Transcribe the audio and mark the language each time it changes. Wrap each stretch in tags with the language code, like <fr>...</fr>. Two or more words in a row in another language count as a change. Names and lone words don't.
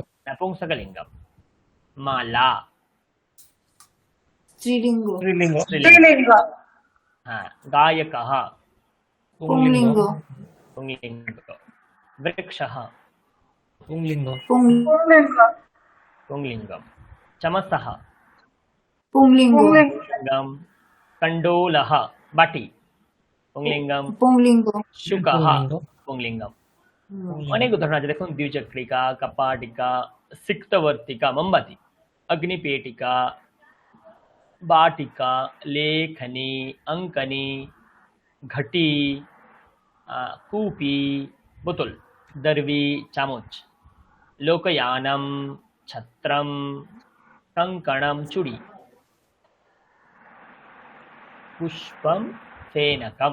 <sa>নপুংসক লিঙ্গম। মালা স্ত্রীলিঙ্গ। স্ত্রীলিঙ্গ। স্ত্রীলিঙ্গ। হ্যাঁ। গায়কः পুংলিঙ্গ। পুংলিঙ্গ। বৃক্ষः পুংলিঙ্গ। পুংলিঙ্গ। पुंलिंगम। चमसः পুংলিঙ্গ। पुंलिंगम। कंडोलः बाटी पुंलिंगम। পুংলিঙ্গ। शुकः पुंलिंग। पुंलिंगम।</sa> <bn>অনেক উদাহরণ আছে দেখুন,</bn> <sa>দ্বিচক্রিকা, কপাটিকা, সিক্তবর্তিকা মোমবাতি, অগ্নিপেটিকা, বাটিকা, লেখনী, অঙ্কনী, ঘটি, কূপি বোতল, দর্বি চামচ, লোকयानम ছত্রম, कंकणम চুড়ি, পুষ্পম ফেনকম।</sa>